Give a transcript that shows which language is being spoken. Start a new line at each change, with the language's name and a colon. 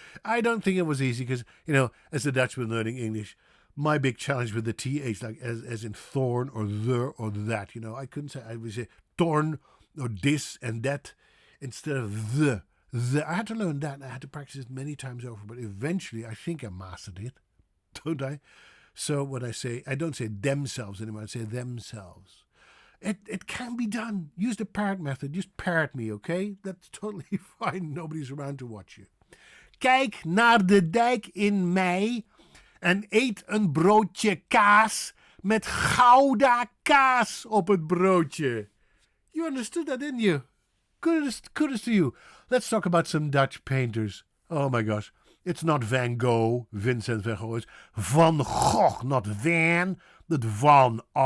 English: I don't think it was easy because, you know, as a Dutchman learning English, my big challenge with the TH, like as in thorn or the or that, you know, I couldn't say, I would say torn or this and that instead of the. I had to learn that and I had to practice it many times over, but eventually I think I mastered it. don't I? So when I don't say themselves anymore, I say themselves. It can be done. Use the parrot method. Just parrot me, okay? That's totally fine. Nobody's around to watch you.
Dutch: Kijk naar de dijk in mei en eet een broodje kaas met gouda kaas op het broodje.
English: You understood that, didn't you? Kudos to you. Let's talk about some Dutch painters. Oh my gosh. It's not Van Gogh, Vincent van Gogh. It's Van Gogh, not Van, but Van.